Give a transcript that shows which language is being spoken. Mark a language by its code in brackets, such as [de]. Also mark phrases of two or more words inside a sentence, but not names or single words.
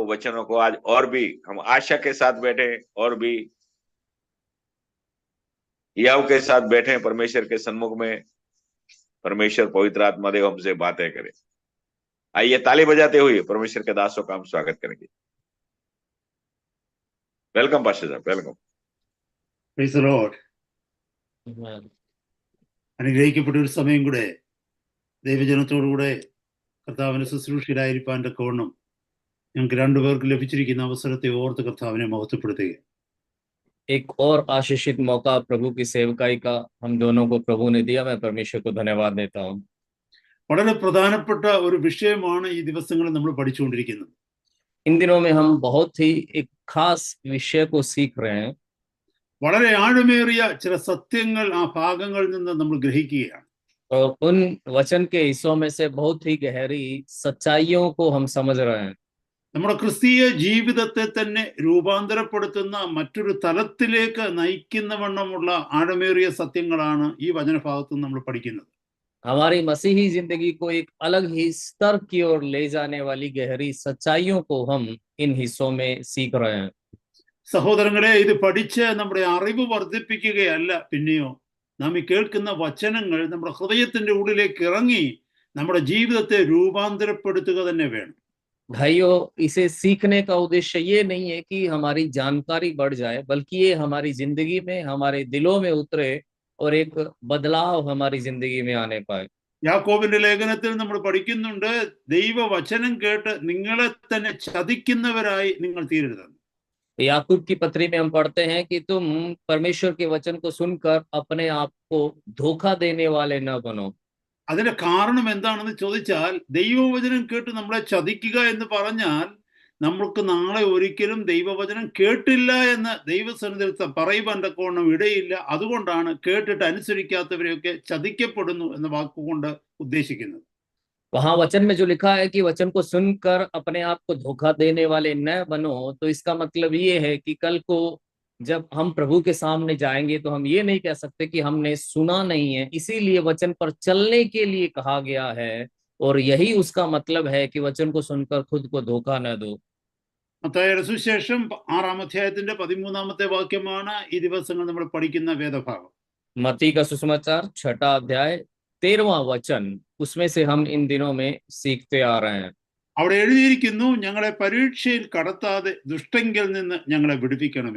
[hi] वचनों को आज और भी हम आशा के साथ बैठे और भी याव के साथ बैठे परमेश्वर के सन्मुख में। परमेश्वर पवित्र आत्मा देव हमसे बातें करे। आइए ताली बजाते हुए परमेश्वर के दासों का हम स्वागत करेंगे। [en] welcome pastor साहब, वेलकम। Praise the Lord. [ml] അനുഗ്രഹിക്കപ്പെട്ട ഒരു സമയം കൂടെ ദൈവജനത്തോടുകൂടെ കർത്താവിന്റെ ശുശ്രൂഷയിലായിരിക്കാൻ തക്കവണ്ണം ഞങ്ങൾക്ക് രണ്ടുപേർക്ക് ലഭിച്ചിരിക്കുന്ന അവസരത്തെ ഓർത്ത് കർത്താവിനെ മഹത്വപ്പെടുത്തുക. [hi] एक और आशीषित मौका प्रभु की सेवकाई का हम दोनों को प्रभु ने दिया। मैं परमेश्वर को धन्यवाद देता हूँ। [ml] വളരെ പ്രധാനപ്പെട്ട ഒരു വിഷയമാണ് ഈ ദിവസങ്ങളിൽ നമ്മൾ പഠിച്ചുകൊണ്ടിരിക്കുന്നത്. [hi] इन दिनों में हम बहुत ही एक खास विषय को सीख रहे हैं। [ml] വളരെ ആഴമേറിയ ചില സത്യങ്ങൾ ആ ഭാഗങ്ങളിൽ നിന്ന് നമ്മൾ ഗ്രഹിക്കുകയാണ്. [hi] और उन वचन के हिस्सों में से बहुत ही गहरी सच्चाइयों को हम समझ रहे हैं। [ml] നമ്മുടെ ക്രിസ്തീയ ജീവിതത്തെ തന്നെ രൂപാന്തരപ്പെടുത്തുന്ന മറ്റൊരു തലത്തിലേക്ക് നയിക്കുന്ന വണ്ണമുള്ള ആഴമേറിയ സത്യങ്ങളാണ് ഈ വചനഭാഗത്ത് നമ്മൾ പഠിക്കുന്നത്. [hi] हमारी मसीही जिंदगी को एक अलग ही स्तर की ओर ले जाने वाली गहरी सच्चाइयों को हम इन हिस्सों में सीख रहे हैं। [ml] സഹോദരങ്ങളെ, ഇത് പഠിച്ച് നമ്മുടെ അറിവ് വർദ്ധിപ്പിക്കുകയല്ല, പിന്നെയോ നാം ഈ കേൾക്കുന്ന വചനങ്ങൾ നമ്മുടെ ഹൃദയത്തിന്റെ ഉള്ളിലേക്ക് ഇറങ്ങി നമ്മുടെ ജീവിതത്തെ രൂപാന്തരപ്പെടുത്തുക തന്നെ വേണം. [hi] भाइयों, इसे सीखने का उद्देश्य ये नहीं है कि हमारी जानकारी बढ़ जाए, बल्कि ये हमारी जिंदगी में, हमारे दिलों में उतरे और एक बदलाव हमारी जिंदगी में आने पाए। [ml] യാക്കോബിന്റെ ലേഖനത്തിൽ നമ്മൾ പഠിക്കുന്നുണ്ട്, ദൈവവചനം കേട്ട് നിങ്ങളെ തന്നെ ചതിക്കുന്നവരായി നിങ്ങൾ തീരരുത്. [hi] याकूब की पत्री में हम पढ़ते हैं कि तुम परमेश्वर के वचन को सुनकर अपने आप को धोखा देने वाले न बनो। [ml] അതിന്റെ കാരണം എന്താണെന്ന് ചോദിച്ചാൽ, ദൈവവചനം കേട്ട് നമ്മളെ ചതിക്കുക എന്ന് പറഞ്ഞാൽ നമ്മൾക്ക് നാളെ ഒരിക്കലും ദൈവവചനം കേട്ടില്ല എന്ന് ദൈവസന്നിധിയിൽ പറയുവാൻ തക്കവണ്ണം ഇടയില്ല. അതുകൊണ്ടാണ് കേട്ടിട്ട് അനുസരിക്കാത്തവരെയൊക്കെ ചതിക്കപ്പെടുന്നു എന്ന വാക്കുകൊണ്ട് ഉദ്ദേശിക്കുന്നത്. [hi] वहां वचन में जो लिखा है कि वचन को सुनकर अपने आप को धोखा देने वाले न बनो, तो इसका मतलब ये है कि कल को जब हम प्रभु के सामने जाएंगे तो हम ये नहीं कह सकते कि हमने सुना नहीं है। इसीलिए वचन पर चलने के लिए कहा गया है, और यही उसका मतलब है कि वचन को सुनकर खुद को धोखा न दो। [ml] മത്തായിയുടെ സുവിശേഷം 6-ാം അധ്യായത്തിന്റെ 13-ാമത്തെ വാക്യമാണ് ഈ ദിവസങ്ങൾ നമ്മൾ പഠിക്കുന്ന വേദഭാഗം. [hi] मत्ती का सुसमाचार 6 अध्याय 13वां वचन, उसमें से हम इन दिनों में सीखते आ रहे हैं। [ml] അവിടെ എഴുതിയിരിക്കുന്നു, ഞങ്ങളെ പരീക്ഷയിൽ കടത്താതെ ദുഷ്ടങ്കിൽ നിന്ന് ഞങ്ങളെ വിടുവിക്കണമേ.